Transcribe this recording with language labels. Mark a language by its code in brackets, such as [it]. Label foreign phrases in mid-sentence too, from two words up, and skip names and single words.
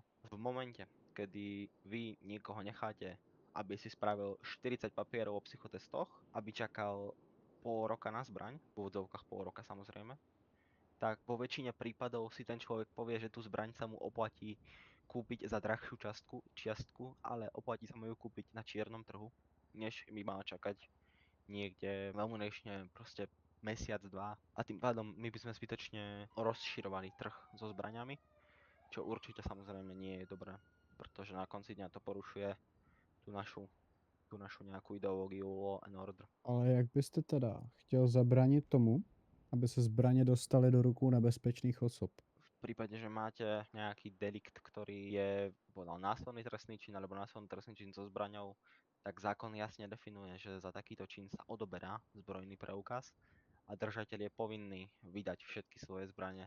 [sk] V momente, kedy vy niekoho necháte, aby si spravil 40 papierov o psychotestoch, aby čakal pol roka na zbraň, v úvodzovkách pol roka samozrejme, tak vo väčšine prípadov si ten človek povie, že tú zbraň sa mu oplatí kúpiť za drahšiu čiastku, ale oplatí sa mu ju kúpiť na čiernom trhu, než by mal čakať niekde veľmi proste mesiac, dva. A tým pádom my by sme zbytočne rozširovali trh so zbraňami, čo určite samozrejme nie je dobré, pretože na konci dňa to porušuje tú našu nejakú ideológiu [en] law and order. [cs] Ale jak byste teda chtěl zabránit tomu, aby se zbraně dostaly do rukou nebezpečných osob? [sk] V prípade, že máte nejaký delikt, ktorý je násilný trestný čin alebo násilný trestný čin so zbraňou, tak zákon jasne definuje, že za takýto čin sa odoberá zbrojný preukaz a držateľ je povinný vydať všetky svoje zbrane.